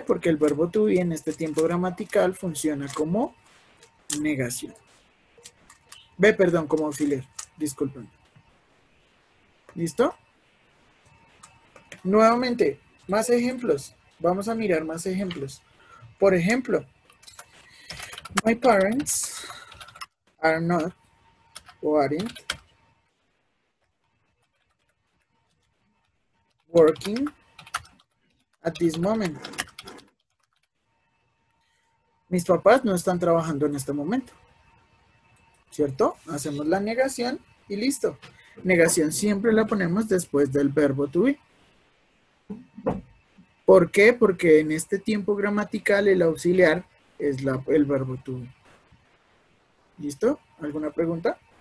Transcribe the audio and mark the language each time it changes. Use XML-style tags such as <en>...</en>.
<es>Porque el verbo to be en este tiempo gramatical funciona como negación. Como auxiliar. Disculpen. ¿Listo? Nuevamente, más ejemplos. Vamos a mirar más ejemplos. Por ejemplo,</es> <en>my parents are not or aren't working at this moment.</en> <es>Mis papás no están trabajando en este momento. ¿Cierto? Hacemos la negación y listo. Negación siempre la ponemos después del verbo to be. ¿Por qué? Porque en este tiempo gramatical el auxiliar es el verbo to be. ¿Listo? ¿Alguna pregunta?</es>